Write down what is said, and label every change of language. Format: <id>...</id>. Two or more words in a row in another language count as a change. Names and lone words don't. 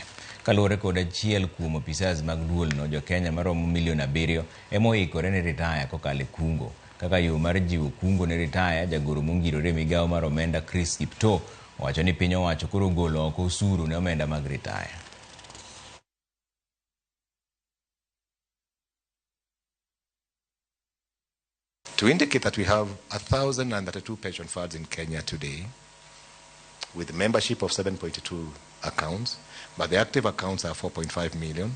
<luo>Kaluwore kod achiel kuom opisas mag duolno, jo Kenya maromo milion 7 ema oikore ne retire kokalo e kungo. Kaka yo mar jiwo kungo ne retire, jagoro mongirore migawo mar omenda Chris Kipto wacho ni piny owacho koro golo oko osuru ne omenda mag retire.</luo> <en>To indicate that we have 1,032 pension funds in Kenya today, with membership of 7.2 accounts, but the active accounts are 4.5 million.</en>